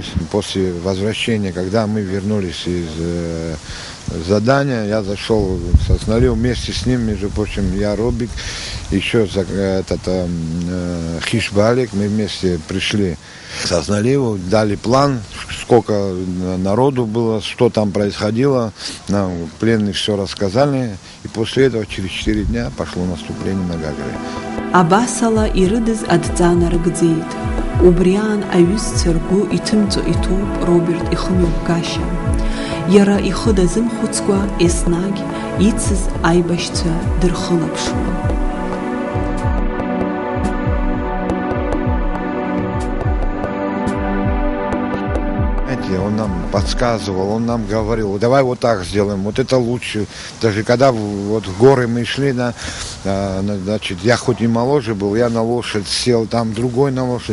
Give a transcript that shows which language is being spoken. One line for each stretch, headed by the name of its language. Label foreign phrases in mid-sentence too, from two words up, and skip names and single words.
Russian: После возвращения, когда мы вернулись из задания, я зашел в Соснарев вместе с ним, между прочим, я Робик, еще Хишбалик, мы вместе пришли к Соснареву, дали план, сколько народу было, что там происходило, нам пленные все рассказали, и после этого через 4 дня пошло наступление на Гагре.
Abkhazian: Абасала ирыдыз адҵанарыгӡеит. Убриан аҩызцәа ргәы иҭымҵәо иҭоуп Роберт ихымҩаԥгашьа. Иара ихы дазымхәыцкәа еснагь ицыз аибашьцәа дырхылаԥшуан.
Russian: Он нам подсказывал, он нам говорил, давай вот так сделаем, вот это лучше. Даже когда вот в горы мы шли, значит, я хоть и моложе был, я на лошадь сел, там другой на лошадь.